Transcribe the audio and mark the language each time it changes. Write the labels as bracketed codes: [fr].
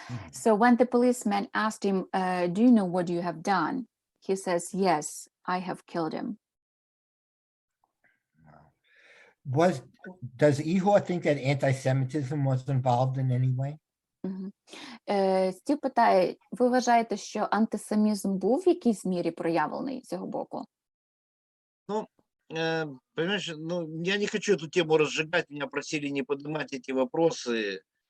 [en] So when the policeman asked him, do you know what you have done? He says, yes, I have killed him. Does Igor think that anti-Semitism was involved in any way? [uk] Стів питає, ви вважаєте, що антисемізм був в якійсь мірі проявлений з його боку? [ru] Понимаешь, я не хочу эту тему разжигать, меня просили не поднимать эти вопросы.